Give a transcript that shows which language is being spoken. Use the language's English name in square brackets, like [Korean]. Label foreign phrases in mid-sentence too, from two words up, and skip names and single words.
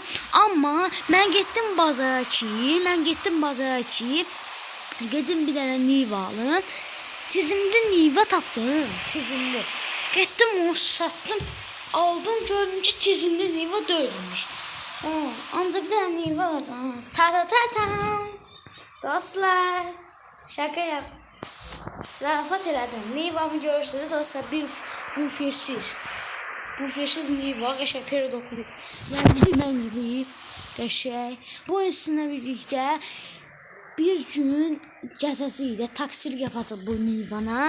[Turkish] Ama ben gittim bazara ki, Gedim bir tane niva alın. [Azerbaijani] Çizimli niva tapdım. Çizimli. [Turkish] Gittim onu sattım. Aldım, gördüm ki çizimli niva değilmiş. Ancak bir tane niva alacağım. Ta. Dostlar, şaka yap. [Azerbaijani] Zarafat elədim. Nivamı görürsünüz dostlar, bir bufirsiz niva, qəşəng peridoklu. Məngli, qəşəng. Bu sizinlə birlikdə bir gün gəzəcəyik də taksilik yapacaq bu nivana.